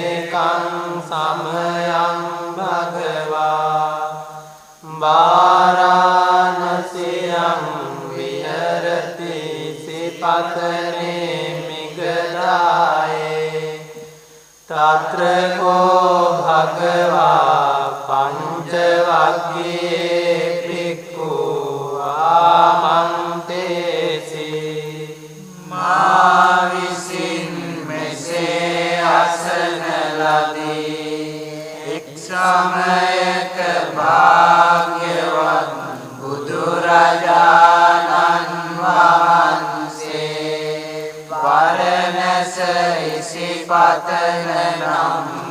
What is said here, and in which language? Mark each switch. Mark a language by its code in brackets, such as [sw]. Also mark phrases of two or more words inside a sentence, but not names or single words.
[pi] ඒකං සමයං භගවා වාරාණසියං විහෙරති සිපතනේ මිගදායේ තත්‍ර කෝ භගවා පංච වග්ගයේ භික්ඛු ආමන්තේසි [si] මා විසින් මෙසේ අසන ලදී එක් සමයක භාග්‍යවත් බුදුරජාණන් වහන්සේ වරණැස ඉසිපතන නම්